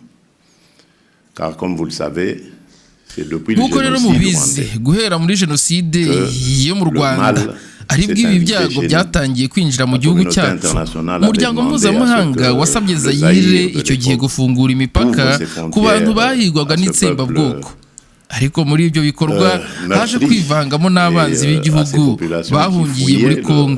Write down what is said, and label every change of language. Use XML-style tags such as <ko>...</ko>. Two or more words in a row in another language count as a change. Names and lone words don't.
<fr>Car comme vous le savez, c'est depuis le génocide</fr> <rw>guhera muri jenoside yo mu Rwanda aribwo ibi byago byatangiye kwinjira mu gihugu cyacu. Umuryango mpuzamahanga wasabye Zaire icyo gihe gufungura imipaka ku bantu bahigwaga n'itsembabwoko. ariko muri ibyo bikorwa haje kwivangamo n'abanzi b'igihugu bahungiye muri Kongo.</rw>